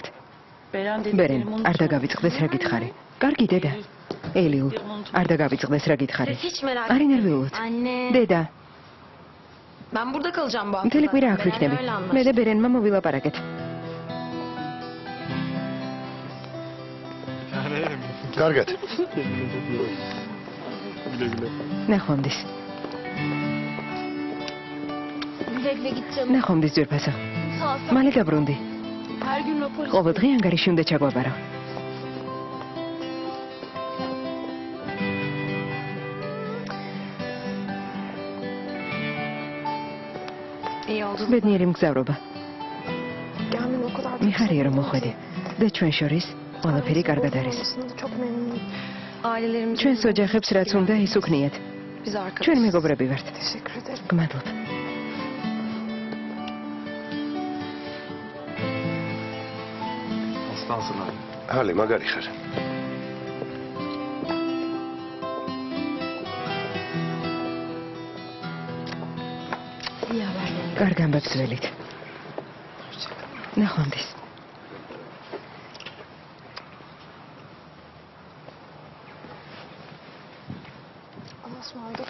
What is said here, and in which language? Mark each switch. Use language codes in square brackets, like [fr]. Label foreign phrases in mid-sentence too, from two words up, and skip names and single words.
[ka] ბერენ, არ დაგავიწყდეს რა გითხარი. კარგი დედა. ელიულ, არ დაგავიწყდეს რა გითხარი. [tr] Hiç merak [ka] არ [tr] etme. [ka] ინერვიულოთ. [tr] Anne. [ka] დედა, [tr] Ben burada kalacağım bu hafta. [ka] მთელი კვირა აქ [tr] zaten. [ka] ვიქნები. [tr] Öyle anlaştık. [ka] მე და ბერენმა მოვილაპარაკეთ. კარგად. ნახვამდის. [tr] Güle güle git canım. [ka] ნახვამდის ძვირფასო. [tr] Sağ ol. [ka] მალე დაბრუნდი. [tr] Her gün rapor [ka] ყოველდღე ანგარიში უნდა ჩაგვაბარო. [tr] İyi oldu. [ka] ბედნიერი მგზავრობა. [tr] Gelmin o kadar. [ka] მიხარია რომ მოხვედი. და ჩვენ შორის ყველაფერი კარგად არის. [tr] Çok memnunum. Ailelerimiz [ka] ჩვენს ოჯახებს რაც უნდა ის უქნიათ. [tr] biz arkadaşız. [ka] ჩვენ მეგობრები ვართ. [tr] Teşekkür ederim. [ka] გმადლობ. [tr] Aslansın abi. [ka] ჰალი, მაგარი ხარ. [tr] İyi haberlerim. [ka] კარგ ამბებს ველით. ნახვამდის. [tr] Allah'a ısmarladık.